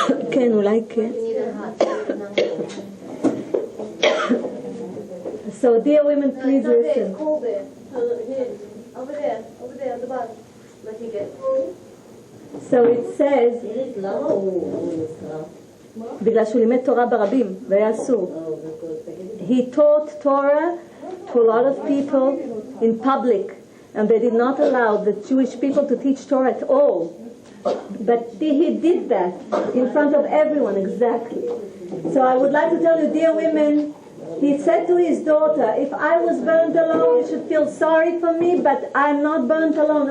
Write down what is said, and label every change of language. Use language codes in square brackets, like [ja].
[he] כן, אולי כן. [en] So dear women, please listen. Hold it. Over there, at the bottom. Let me get. So it says, [he] בגלל שהוא לימד תורה ברבים, והיה אסור. [en] He taught Torah to a lot of people in public, and they did not allow the Jewish people to teach Torah at all. But he did that in front of everyone, exactly. So I would like to tell you, dear women, he said to his daughter, if I was burnt alone, you should feel sorry for me, but I'm not burnt alone.